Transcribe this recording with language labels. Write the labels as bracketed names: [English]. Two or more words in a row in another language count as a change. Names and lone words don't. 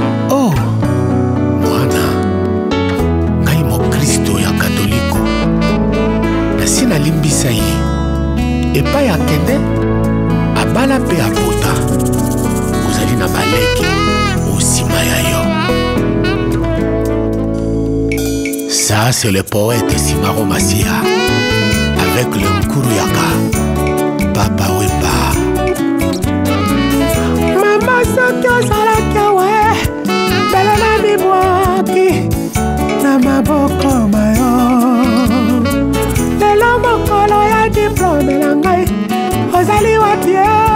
[Lingala] Oh, mwana, ngai mokristo ya katoliko. Nasi nalimbisa ye. Epai akende, abala mpe abota. Ozali na baleki, osima ya yo. [French] Ça, c'est le poète Simaro Masia, avec le Nkuruyaka, Papa Wemba. [Lingala] Mama, soki ozalaki awa, mbele na mibwaki, na maboko mayo. Lelo mokolo ya diplôme na ngai, ozali wapi ye?